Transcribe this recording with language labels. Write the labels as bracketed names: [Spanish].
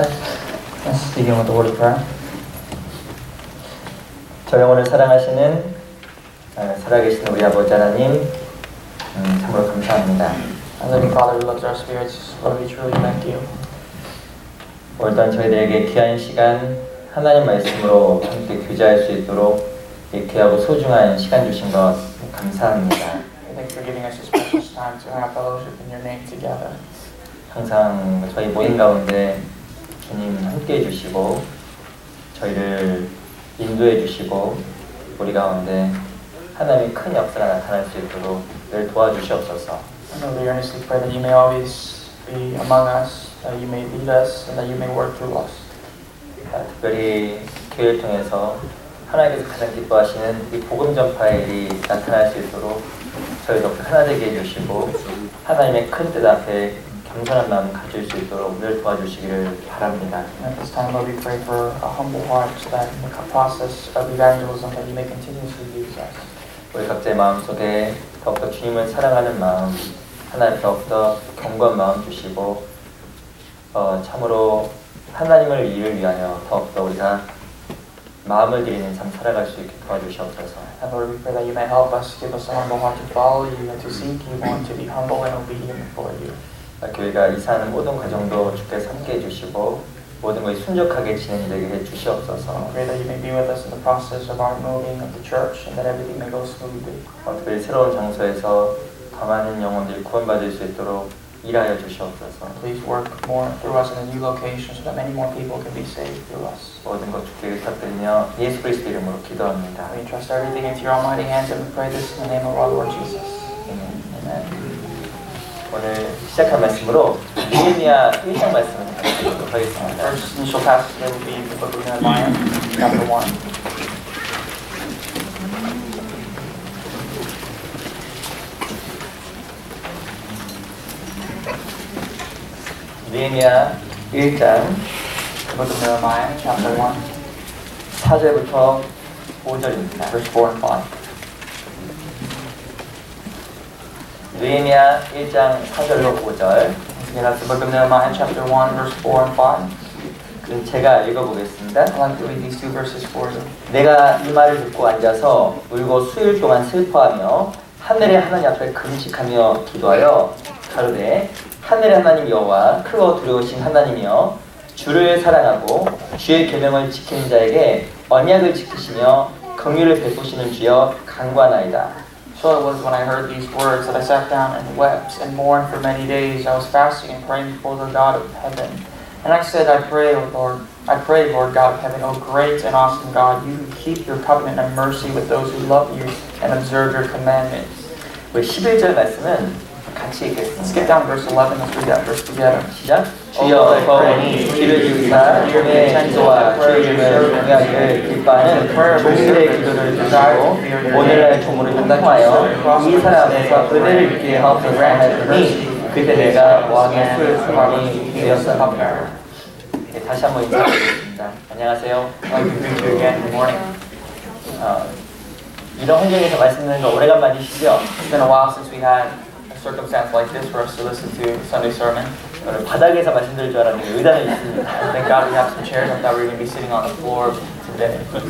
[English] Let's begin with the word of prayer. [Korean] 저 영혼을 사랑하시는 살아계신 우리 아버지 하나님 참으로 감사합니다. [English] Living Father who loves our spirits, Lord, we truly thank you. [Korean] 오늘 또한 저희들에게 귀한 시간 하나님 말씀으로 함께 교제할 수 있도록 이 귀하고 소중한 시간 주신 것 감사합니다. [English] Thank you for giving us this precious time to have fellowship in your name together. [Korean] 항상 저희 모임 가운데 주님 함께 해주시고 저희를 인도해 주시고 우리 가운데 하나님의 큰 역사가 나타날 수 있도록 늘 도와주시옵소서. [English] And Lord, we earnestly pray that you may always be among us, that you may lead us, and that you may work through us. [Korean] 특별히 교회를 통해서 하나님께서 가장 기뻐하시는 이 복음 전파의 일이 나타날 수 있도록 저희도 하나 되게 해주시고 하나님의 큰 뜻 앞에 겸손한 마음 가질 수 있도록 늘 도와주시기를 바랍니다. [English] And at this time, Lord, we pray for a humble heart so that in the process of evangelism that you may continuously use us. [Korean] 우리 각자의 마음속에 더욱더 주님을 사랑하는 마음, 하나님 더욱더 견고한 마음 주시고 참으로 하나님을 일을 위하여 더욱더 우리가 마음을 드리는 삶 살아갈 수 있게 도와주시옵소서. [English] And Lord, we pray that you may help us, give us a humble heart to follow you and to seek you and to be humble and obedient before you. [Korean] 교회가 이사하는 모든 과정도 주께서 함께 해주시고 모든 것이 순적하게 진행되게 해주시옵소서. [English] Pray that you may be with us in the process of our moving of the church and that everything may go smoothly. [Korean] 특별히 새로운 장소에서 더 많은 영혼들이 구원받을 수 있도록 일하여 주시옵소서. [English] Please work more through us in a new location so that many more people can be saved through us. [Korean] 모든 것 주께 부탁드리며 예수 그리스도 이름으로 기도합니다. [English] We entrust everything into your almighty hands and we pray this in the name of our Lord Jesus. Amen. [Korean] 오늘 시작한 말씀으로 느헤미야 1장 말씀을 드리도록 하겠습니다. [English] First initial passage today will be the book of Nehemiah, chapter 1. [Korean] 느헤미야 1장 [English] The book of Nehemiah, chapter 1, [Korean] 4절부터 5절입니다. [English] verse 4 and 5. [Korean] 느헤미야 1장 4절로 5절. [English] Again, that's the book of Nehemiah, chapter 1, verse 4 and 5. [Korean] 그럼 제가 읽어보겠습니다. [English] I'd like to read these two verses for you. [Korean] 내가 이 말을 듣고 앉아서 울고 수일 동안 슬퍼하며 하늘의 하나님 앞에 금식하며 기도하여 가로되 하늘의 하나님 여호와 크고 두려우신 하나님이여 주를 사랑하고 주의 계명을 지키는 자에게 언약을 지키시며 긍휼을 베푸시는 주여 간구하나이다. [English] So it was when I heard these words that I sat down and wept and mourned for many days. I was fasting and praying before the God of heaven. And I said, I pray, Lord God of heaven, O great and awesome God, you who keep your covenant and mercy with those who love you and observe your commandments. [Korean] 우리 11절 말씀은 같이 읽겠습니다. [English] Skip down verse 11, let's read that verse together. [Korean] 시작. 주여 거하니 귀를 주사 주의 찬송과 주의 이름을 경외하기를 기뻐하는 종들의 기도를 듣고 오늘날 종으로 통하여 이 사람 앞에서 은혜를 입게 하옵소서 하였더니 그때 내가 왕의 술수함이 되었습니다. 다시 한번 인사드리겠습니다. 안녕하세요. [English] I'd like to greet you again. Good morning. [Korean] 이런 환경에서 말씀 듣는 거 오래간만이시죠? [English] It's been a while since we had a circumstance like this for us to listen to Sunday sermon. [Korean] 오늘 바닥에서 말씀드릴 줄 알았는데 의단에 있습니다. [English] Thank God we have some chairs. I thought we were going to be sitting on the floor today.